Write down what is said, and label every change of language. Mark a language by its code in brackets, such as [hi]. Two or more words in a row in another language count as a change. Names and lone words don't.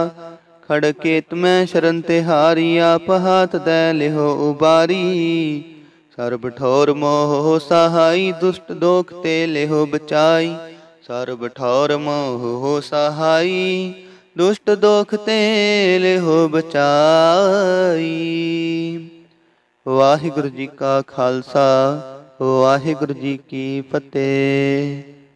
[bra] खड़के तुम्हें शरण तिहारी, आप हाथ दे लिहो उबारी। सर्ब ठौर मोह सहाई, दुष्ट दोख ते लिहो बचाई। सर्ब ठौर मोह सहाई, दुष्ट दोख ते लिहो बचाई। [pa] ਵਾਹਿਗੁਰੂ ਜੀ ਕਾ ਖਾਲਸਾ, ਵਾਹਿਗੁਰੂ ਜੀ ਕੀ ਫਤਿਹ।